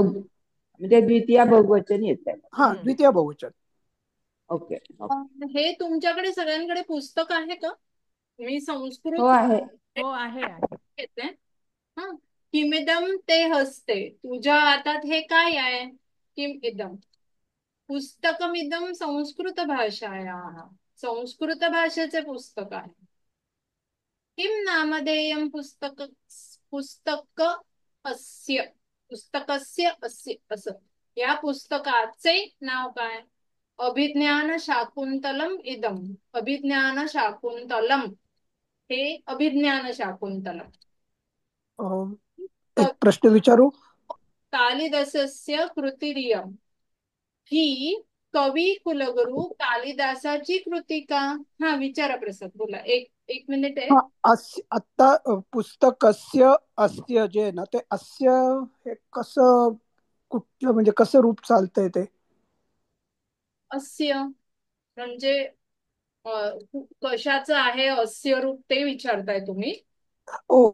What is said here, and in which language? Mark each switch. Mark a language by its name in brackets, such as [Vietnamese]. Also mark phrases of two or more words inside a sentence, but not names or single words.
[Marathi] म्हणजे द्वितीय बहुवचन येत आहे. हा, द्वितीय बहुवचन. ओके. हे तुमच्याकडे सगळ्यांकडे पुस्तक आहे का? मी संस्कृत. हो आहे. घेते. हा, [Sanskrit] किमिदम ते हसते, [Marathi] तुझ्या हातात हे काय आहे? [Sanskrit] किम इदम पुस्तकमिदम संस्कृत भाषायाः. [Marathi] संस्कृत भाषेचे पुस्तक आहे. [Sanskrit] किम नामधेयम पुस्तक पुस्तकस्य अस्य असं. [Marathi] या पुस्तकाचे नाव काय? [Sanskrit] अभिज्ञान शाकुंतलम इदम. [Marathi] अभिज्ञान शाकुंतलम हे अभिज्ञान शाकुंतलम. एक प्रश्न विचारू? [Sanskrit] कालिदासस्य कृतिरियम [Marathi] ही कवी कुलगुरू कालिदासाची कृती का? हा, विचारा प्रसाद, बोला. एक मिनिट आहे. आता [Sanskrit] पुस्तकस्य अस्य [Marathi] जे ना, ते अस्य हे कसं कुठलं म्हणजे कसं रूप चालतंय ते? अस्य म्हणजे कशाचं आहे अस्य रूप ते विचारताय तुम्ही? ओ